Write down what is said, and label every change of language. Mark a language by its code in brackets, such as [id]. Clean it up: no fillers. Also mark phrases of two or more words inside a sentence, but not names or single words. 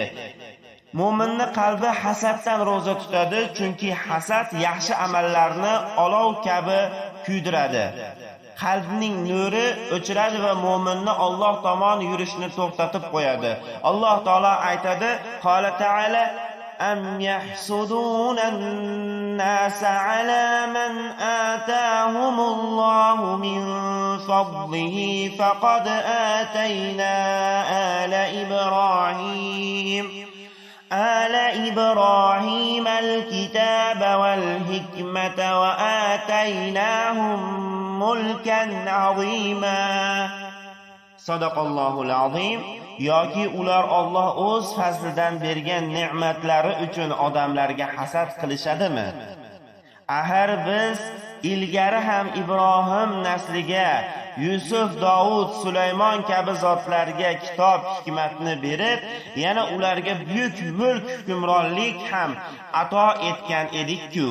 [uz] Mo'minning qalbi hasaddan roza tutadi, chunki hasad yaxshi amallarni olov kabi kuydiradi. Qalbning nuri o'chiradi va mo'minni Alloh tomon yurishni to'xtatib qo'yadi. Alloh taolo aytadi, [ar] قال تعالى أم يحسدون الناس على من آتاهم الله من فضله فقد آتينا على إبراهيم الكتاب والحكمة وآتيناهم ملكا عظيما. صدق الله العظيم. [uz] Yoki ular Alloh o'z fazlidan bergan ne'matlari uchun odamlarga hasad qilishadimi? Axir biz ilgari ham Ibrohim nasliga Yusuf, Davud, Sulaymon kabi zotlarga kitob, hikmatni berib, yana ularga buyuk mulk, hukmronlik ham ato etgan edik-ku.